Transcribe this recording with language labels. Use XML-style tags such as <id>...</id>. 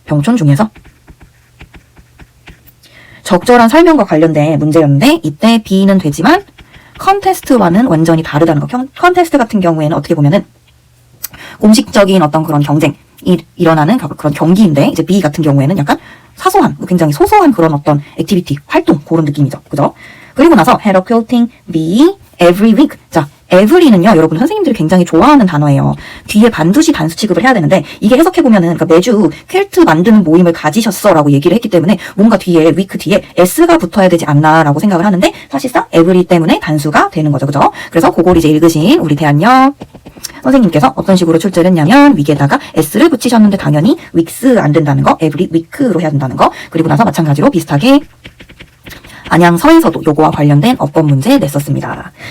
<ko>병촌 중에서 적절한 설명과 관련된 문제였는데 이때 B는 되지만 컨테스트와는 완전히 다르다는 거. 컨테스트 같은 경우에는 어떻게 보면은 공식적인 어떤 그런 경쟁이 일어나는 그런 경기인데, 이제 B 같은 경우에는 약간 사소한, 굉장히 소소한 그런 어떤 액티비티, 활동, 그런 느낌이죠. 그죠? 그리고 나서</ko> <en>had a quilting bee every week.</en> <ko>자, every는요, 여러분 선생님들이 굉장히 좋아하는 단어예요. 뒤에 반드시 단수 취급을 해야 되는데, 이게 해석해보면은, 그러니까 매주 퀼트 만드는 모임을 가지셨어 라고 얘기를 했기 때문에, 뭔가 뒤에, week 뒤에 s가 붙어야 되지 않나 라고 생각을 하는데, 사실상 every 때문에 단수가 되는 거죠. 그죠? 그래서 그걸 이제 읽으신 우리 대한역 선생님께서 어떤 식으로 출제를 했냐면, 위에다가 s를 붙이셨는데 당연히 weeks 안 된다는 거, every week로 해야 된다는 거, 그리고 나서 마찬가지로 비슷하게 안양서에서도 요거와 관련된 어법 문제 냈었습니다.</ko>